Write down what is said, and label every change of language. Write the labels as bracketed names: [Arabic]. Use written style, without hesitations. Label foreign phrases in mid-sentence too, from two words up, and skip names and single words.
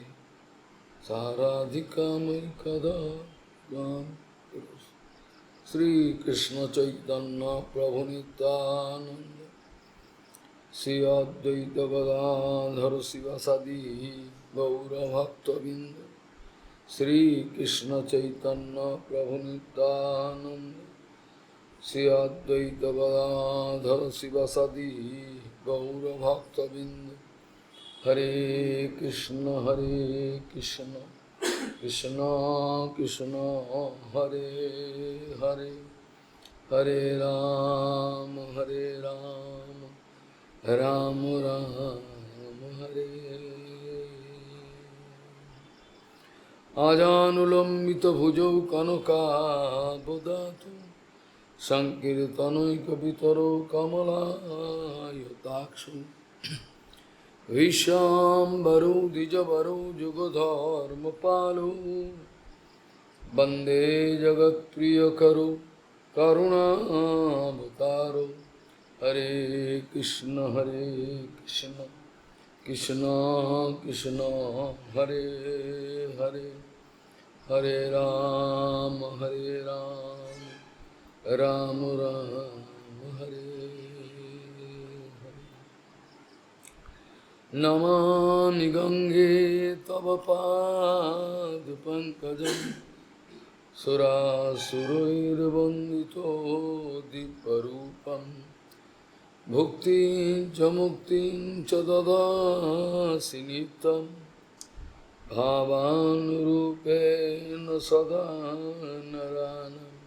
[Sanskrit] साराधिकामयि कदा त्वां श्री कृष्ण चैतन्य प्रभु नित्यानंद श्री अद्वैत गदाधर शिवासादि गौरभक्तबिंद श्री कृष्ण चैतन्य प्रभु नित्यानंद श्री अद्वैत गदाधर शिवासादि गौरभक्तबिंद। हरे कृष्ण कृष्ण कृष्ण हरे हरे हरे राम राम राम हरे। आजानुलंबित भुजौ कनकाबदातु संकीर्तनैकपितरो कमलायताक्षु विश्वाम्बरो द्विजवरो जुगधर्मपालो वन्दे जगत्प्रियकरो करुणावतारो। हरे कृष्ण कृष्ण कृष्ण हरे हरे हरे राम राम राम हरे हरे। नमामि गंगे तव पाद पंकजं सुरासुरैर्वन्दितो दीपरूपं भुक्तिं च मुक्तिं च ददासि नित्यं भावानुरूपेण सदा नरानं।